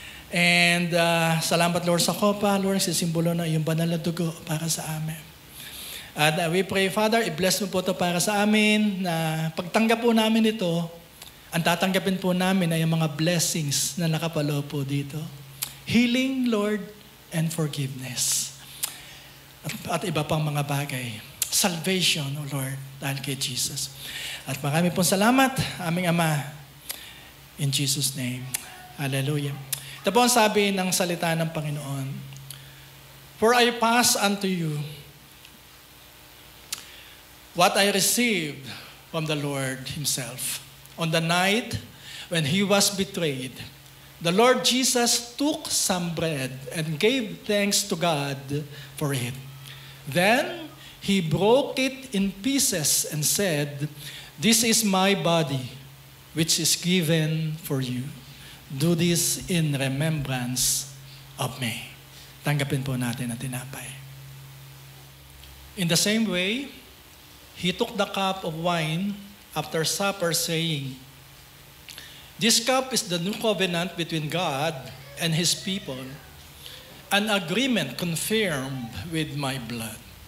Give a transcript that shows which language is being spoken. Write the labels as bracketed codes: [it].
[tl] And salamat, Lord, sa kopa, Lord, sa simbolo ng iyong banal na dugo para sa amin. At we pray, Father, i-bless mo po ito para sa amin, na pagtanggap po namin ito, ang tatanggapin po namin ay yung mga blessings na nakapalo po dito. [en] Healing, Lord, and forgiveness. [tl] At iba pang mga bagay. Salvation, O Lord, dahil kay Jesus. At marami pong salamat, aming Ama, in Jesus' name. Hallelujah. Ito po ang sabi ng salita ng Panginoon. [en] For I pass unto you what I received from the Lord Himself. On the night when He was betrayed, the Lord Jesus took some bread and gave thanks to God for it. Then He broke it in pieces and said, "This is my body, which is given for you. Do this in remembrance of me." [tl] Tanggapin po natin ang tinapay. [en] In the same way, He took the cup of wine after supper, saying, "This cup is the new covenant between God and His people, an agreement confirmed with my blood.